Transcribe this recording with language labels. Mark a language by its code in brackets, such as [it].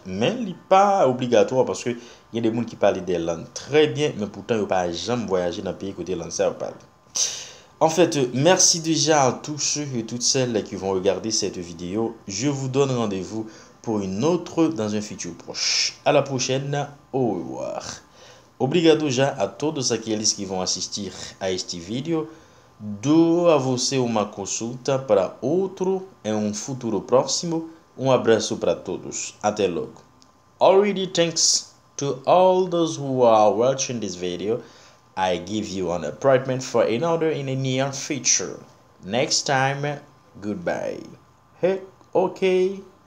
[fr] Mais il n'est pas obligatoire parce que il y a des gens qui parlent des langues très bien, mais pourtant, ils n'ont pas jamais voyagé dans le pays côté langue ça parle. En fait, merci déjà à tous ceux et toutes celles qui vont regarder cette vidéo. Je vous donne rendez-vous pour une autre dans un futur proche. À la prochaine. Au revoir. [pt] Obrigado já a todos aqueles que vão assistir a este vídeo. Dou a você uma consulta para outro em um futuro próximo. Um abraço para todos. Até logo. [en] Already thanks to all those who are watching this video. I give you an appointment for another in the near future. Next time, goodbye. Hey, okay.